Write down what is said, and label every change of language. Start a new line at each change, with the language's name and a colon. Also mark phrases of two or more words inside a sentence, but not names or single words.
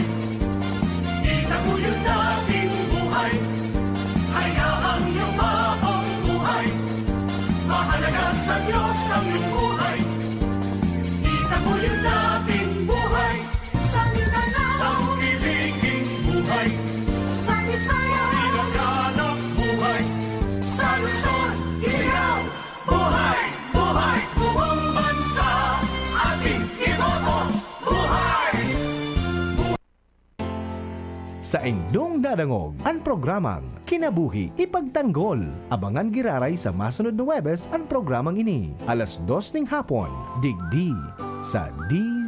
Filipino: Itaguyod nating buhay, hayaang yumabong buhay, mahalaga Itaguyod natin buhay sa Mindanao, iliging buhay sa Visayas, Ilaganap buhay sa Luzon, Isigaw, buhay, buhay, buong bansa, ating iboto, buhay!
Bikol: Sa indong dadangog, ang programang Kinabuhi Ipagtanggol. Abangan giraray sa masunod na Webes ang programang ini.
Filipino: Alas 2 ng hapon,
Bikol: digdi sa DZGB.